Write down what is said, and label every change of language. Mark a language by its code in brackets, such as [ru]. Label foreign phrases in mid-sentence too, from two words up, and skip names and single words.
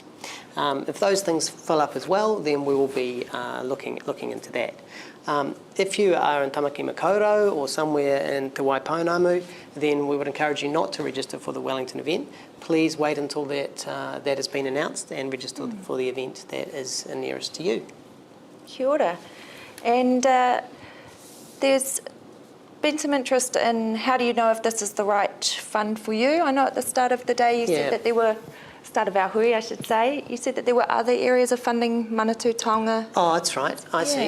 [en] If those things fill up as well, then we will be looking into that. If you are in Tamaki Makaurau or somewhere in Te Waipounamu, then we would encourage you not to register for the Wellington event. Please wait until that has been announced and register for the event that is nearest to you. [mi] Kia ora. [en] And there's been some interest in how do you know if this is the right fund for you? I know at the start of the day you said that there were, start of our hui I should say, you said that there were other areas of funding Manatū Tonga. Oh, that's right. I see.